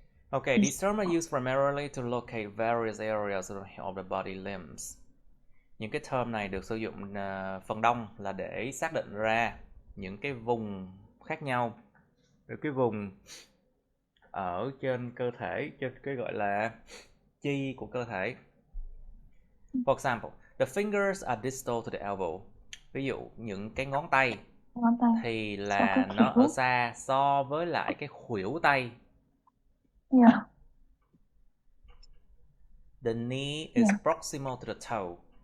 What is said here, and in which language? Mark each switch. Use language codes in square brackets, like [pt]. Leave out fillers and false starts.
[en] Okay, these terms are used primarily to locate various areas of the body limbs. [vi] Những cái term này được sử dụng phần đông là để xác định ra những cái vùng khác nhau. Cái vùng ở trên cơ thể, trên cái gọi là chi của cơ thể. [en] For example, the fingers are distal to the elbow. [vi] Ví dụ những cái ngón tay thì là nó ở xa so với lại cái khuỷu tay. [en] Yeah. The knee is proximal to the toe.